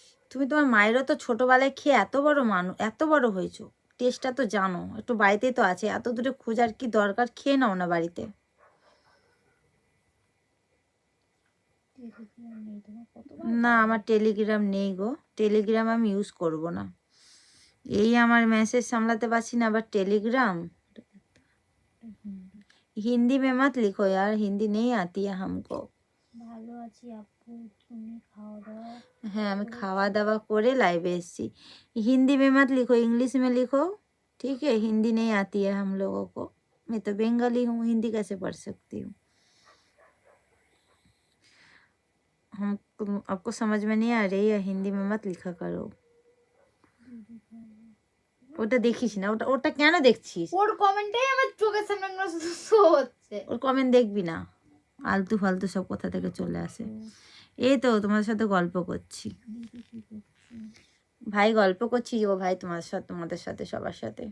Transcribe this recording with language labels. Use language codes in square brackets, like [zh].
[bn] তুমি তোমার মায়েরও তো ছোটবেলায় খেয়ে এত বড় এত বড় হয়েছো, টেস্টটা তো জানো, একটু বাড়িতেই তো আছে, এত দূরে খোঁজার কি দরকার? খেয়ে নাও না বাড়িতে। টেলিগ্রাম নেই তোমার? কতবার না বলা আমার যায়? টেলিগ্রাম নেই গো, টেলিগ্রাম আমি ইউজ করব না। এই আমার মেসেজ সামলাতে পারছি না, আবার টেলিগ্রাম। [hi] हिंदी में मत लिखो यार, हिंदी नहीं आती है हमको। [bn] ভালো আছি আপু, তুমি খাওয়া দাওয়া? হ্যাঁ আমি খাওয়া দাওয়া করে লাইভে এসেছি। [hi] हिंदी में मत लिखो, इंग्लिश में लिखो, ठीक है। हिंदी नहीं आती है हम लोगों को, मैं तो बंगाली हूँ, हिंदी कैसे पढ़ सकती हूँ? हम आपको समझ में नहीं आ रही है, हिंदी में मत लिखा करो। [bn] ওটা দেখিস না, ওটা ওটা কেন দেখছিস? ওর কমেন্টটাই আমার চোখের সামনে শো হচ্ছে। ওর কমেন্ট দেখবি না, আলতু ফালতু সব কোথা থেকে চলে আসে। এই তো তোমাদের সাথে গল্প করছি ভাই, গল্প করছি ও ভাই তোমাদের সাথে সবার সাথে।